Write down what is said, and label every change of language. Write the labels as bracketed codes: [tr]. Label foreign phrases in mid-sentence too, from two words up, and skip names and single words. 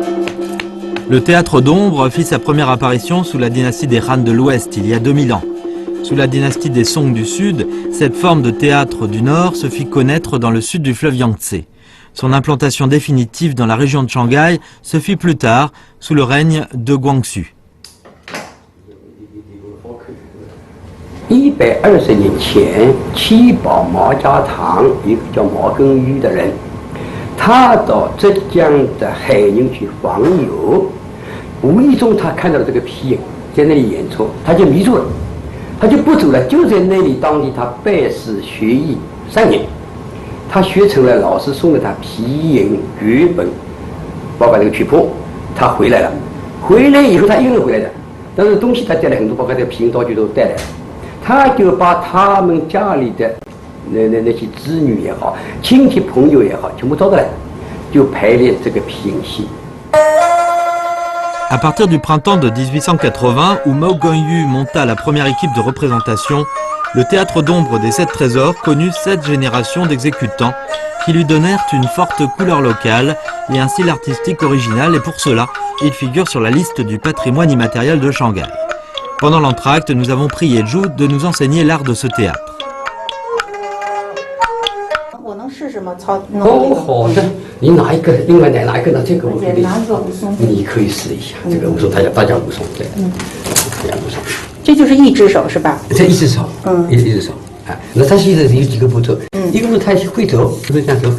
[fr] Le théâtre d'ombre fit sa première apparition sous la dynastie des Han de l'Ouest il y a 2000 ans. Sous la dynastie des Song du Sud, cette forme de théâtre du Nord se fit connaître dans le sud du fleuve Yangtze. Son implantation définitive dans la région de Shanghai se fit plus tard, sous le règne de Guangxu. [zh] 120 年前，七宝毛家堂一个叫毛根玉的人，他到浙江的海宁去访友，无意中他看到了这个皮影在那里演出，他就迷住了，他就不走了，就在那里当地他拜师学艺3年，他学成了，老师送给他皮影、剧本，包括这个曲谱，他回来了。回来以后他一个人回来的，但是东西他带了很多，包括这个皮影道具都带来了。他就把他们家里的那些子女也好，亲戚朋友也好，全部招过来，就排练这个皮影戏。 [fr] À partir du printemps de 1880, où Mao Guanyu monta la première équipe de représentation, le théâtre d'ombre des 7 trésors connut 7 générations d'exécutants qui lui donnèrent une forte couleur locale et un style artistique original, et pour cela, il figure sur la liste du patrimoine immatériel de Shanghai. Pendant l'entracte, nous avons prié Zhu de nous enseigner l'art de ce théâtre. [zh] 哦，好的，你哪一个？另外哪一个呢？这个我给你，你可以试一下。这个武松，大家武松，对，大家武松。这就是一只手是吧？这一只手，一只手。啊，那他现在有几个步骤？一个步骤他会走，是不是这样走？